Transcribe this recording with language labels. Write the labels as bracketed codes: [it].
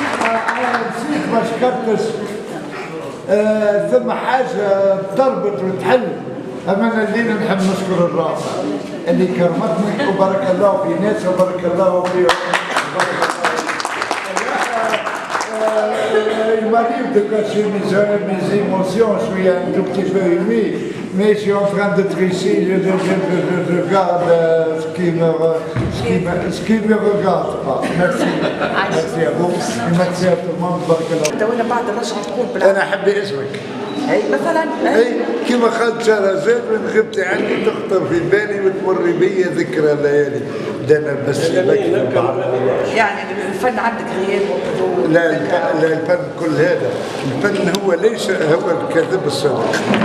[ar] نسيت ما شكرتش، ثم حاجة تربط وتحل. أما الليلة نحب نشكر الراس اللي كرمتني وبارك الله في [fr] ناس وبارك الله في il m'arrive de cacher mes émotions, je suis un tout petit peu ému, mais je suis en train de tricher, je regarde ce qui me regarde pas. Merci. Merci à vous, et merci à tout le monde, [ar] بارك الله. وانا بعد رجعت تقول أنا أحب اسمك. اي مثلا اي كما خالد شهرزاد من غبتي عني تخطر في بالي وتمر بي ذكرى الليالي. ده انا بس يعني الفن عندك غياب وحضور. لا الفن كل هذا، الفن هو ليس هو الكذب الصادق.